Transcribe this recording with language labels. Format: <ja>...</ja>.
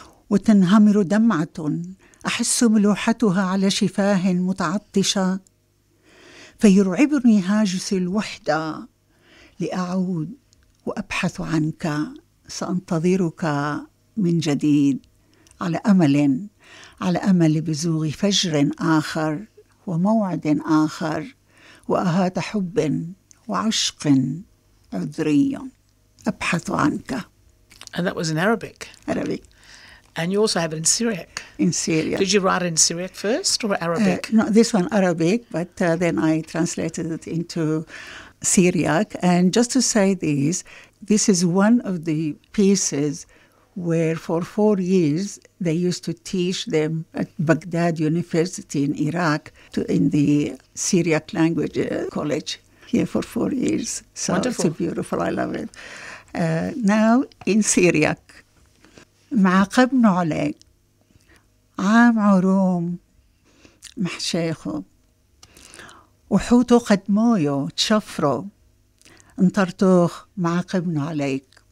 <ar>وتنهمر دمعة أحس ملوحتها على شفاه متعطشة فيرعبني هاجس الوحدة لأعود وأبحث عنك سأنتظرك من جديد على أمل على أمل بزوغ فجر آخر وموعد آخر وأهات حب وعشق عذري أبحث عنك.</ar> <en>And that was in Arabic. Arabic. And you also have it in Syriac. In Syriac. Did you write in Syriac first or Arabic? No, this one Arabic, but then I translated it into Syriac. And just to say this, this is one of the pieces where for 4 years they used to teach them at Baghdad University in Iraq in the Syriac language college here for 4 years. So wonderful. It's beautiful. I love it. Now in Syriac. معقب نعلق عام عروم محشيخو وحوتو قدمويو تشفرو انطرتوخ معقب نعلق</en>